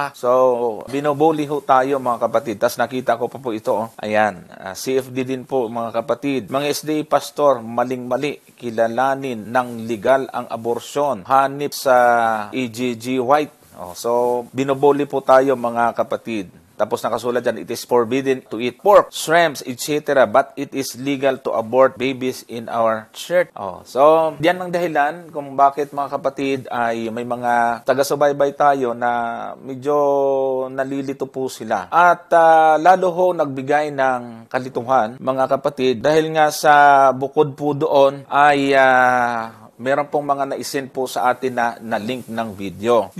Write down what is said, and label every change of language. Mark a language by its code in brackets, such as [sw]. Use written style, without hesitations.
[tl] So, binubuli ho tayo mga kapatid. Tapos nakita ko pa po ito. Ayan, CFD din po mga kapatid. Mga SDA pastor, maling-mali. Kilalanin ng legal ang abortion. Hanip sa EGG White. So, binubuli po tayo mga kapatid. Tapos nakasulat dyan, [en] it is forbidden to eat pork, shrimps, etc. But it is legal to abort babies in our church. [tl] So, diyan ang dahilan kung bakit mga kapatid ay may mga taga-subaybay tayo na medyo nalilito po sila. At lalo ho nagbigay ng kalituhan mga kapatid dahil nga sa bukod po doon ay meron pong mga naisend po sa atin na link ng video.